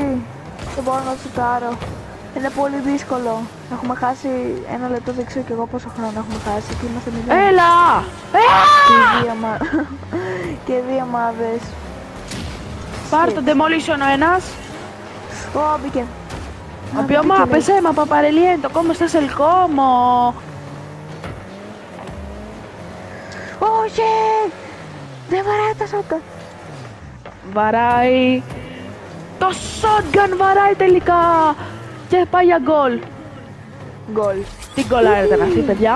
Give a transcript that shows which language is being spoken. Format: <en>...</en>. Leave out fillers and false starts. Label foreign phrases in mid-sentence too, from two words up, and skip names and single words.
<el>Δεν μπορώ να σουτάρω. Είναι πολύ δύσκολο. Έχουμε χάσει 1 λεπτό, δεν ξέρω κι εγώ πόσο χρόνο έχουμε χάσει και είμαστε 0. Έλα! Και δύο ομάδες. Πάρ' τον demolition ο ένας. Ω, μπήκε. Οποίο mapes, ma papareliento, ¿cómo estás el cómo? Όχι! Δεν βαράει τα shotgun. Βαράει. Το shotgun βαράει τελικά. Και πάει για γκολ. Γκολ. Τι γκολάρα ήταν αυτή, παιδιά.</el>